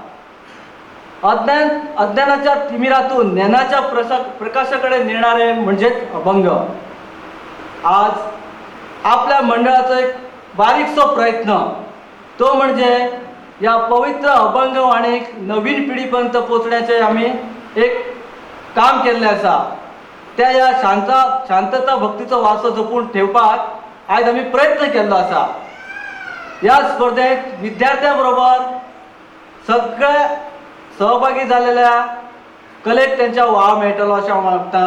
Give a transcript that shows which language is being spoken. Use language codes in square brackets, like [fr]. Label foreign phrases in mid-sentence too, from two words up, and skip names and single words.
[mr] अज्ञानाच्या तिमिरातून ज्ञानाच्या प्रकाशाकडे नेणारे म्हणजेच अभंग. आज आपल्या मंडळाचा एक बारीकसो प्रयत्न तो म्हणजे या पवित्र अभंग वाणीक नवीन पिढीपर्यंत पोचण्याचे आम्ही एक काम [kok] केल्लें आसा. त्या या शांतता भक्तीचो वारसो जपून ठेवपाक आज आम्ही प्रयत्न केल्लो आसा. या स्पर्धेत विद्यार्थ्यां बरोबर सगळे सहभागी झालेल्या कलेक त्यांच्या वाव मेळटलो अशें हांव मागतां.